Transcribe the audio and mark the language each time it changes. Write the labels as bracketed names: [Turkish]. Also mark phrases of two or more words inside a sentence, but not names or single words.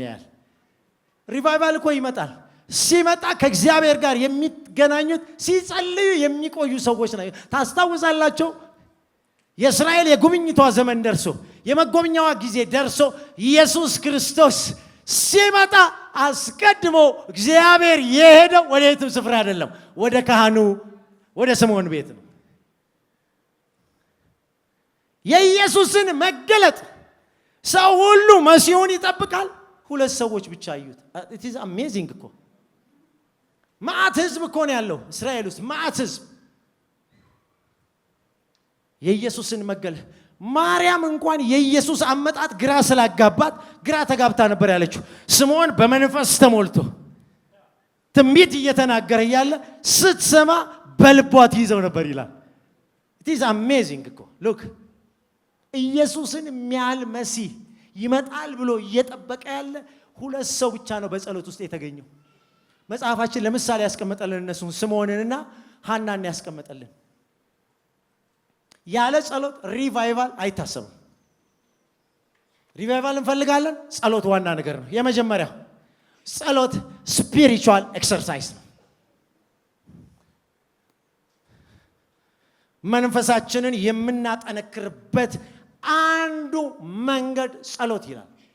[Amharic] ያያል። ሪቫይቫል እኮ ይመጣል። ሲመጣ ከእግዚአብሔር ጋር የሚገናኙት ሲጸልዩ የሚቆዩ ሰዎች ናቸው። ታስታውሳላችሁ የእስራኤል የጉብኝቷ ዘመን ደርሶ የመጎብኛዋ ጊዜ ደርሶ ኢየሱስ ክርስቶስ ሲመጣ አስቀድሞ እግዚአብሔር የሄደው ወደ የትም ስፍራ አይደለም፣ ወደ ካህኑ ወደ ስምዖን ቤት ነው። የኢየሱስን መገለጥ ሰው ሁሉ መሲሁን ይጠብቃል። ሁለት ሰዎች ብቻ አዩት። [English] it is amazing [Amharic] እኮ መዓት ህዝብ እኮ ነው ያለው እስራኤል ውስጥ መዓት ህዝብ። የኢየሱስን መገለጥ ማርያም እንኳን የኢየሱስ አመጣጥ ግራ ስላጋባት ግራ ተጋብታ ነበር ያለችው። ስምዖን በመንፈስ ተሞልቶ ትንቢት እየተናገረ ያለ ስትሰማ በልቧ ትይዘው ነበር ይላል። [English] it is amazing [Amharic] እኮ look ኢየሱስን የሚያህል መሲህ ይመጣል ብሎ እየጠበቀ ያለ ሁለት ሰው ብቻ ነው በጸሎት ውስጥ የተገኘው። መጽሐፋችን ለምሳሌ ያስቀመጠልን እነሱን ስምዖንንና ሐናን ያስቀመጠልን። ያለ ጸሎት ሪቫይቫል አይታሰብም። ሪቫይቫል እንፈልጋለን። ጸሎት ዋና ነገር ነው። የመጀመሪያው ጸሎት [English] spiritual exercise [Amharic] ነው። መንፈሳችንን የምናጠነክርበት አንዱ መንገድ ጸሎት ይላል።